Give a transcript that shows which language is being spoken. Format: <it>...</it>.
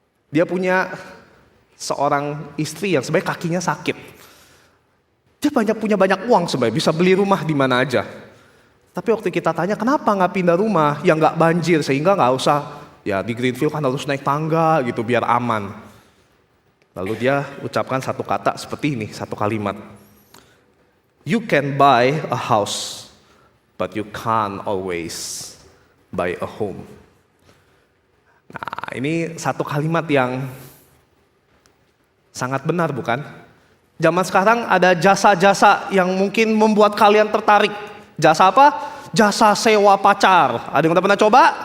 <id>Dia punya seorang istri yang sebenarnya kakinya sakit. Dia punya banyak uang sebenarnya, bisa beli rumah di mana aja. Tapi waktu kita tanya kenapa nggak pindah rumah yang nggak banjir sehingga nggak usah ya di Greenfield kan harus naik tangga gitu biar aman. Lalu dia ucapkan satu kata seperti ini, satu kalimat.</id> <en>You can buy a house, but you can't always buy a home.</en> <id>Nah, ini satu kalimat yang sangat benar bukan? Zaman sekarang ada jasa-jasa yang mungkin membuat kalian tertarik. Jasa apa? Jasa sewa pacar. Ada yang udah pernah coba?</id>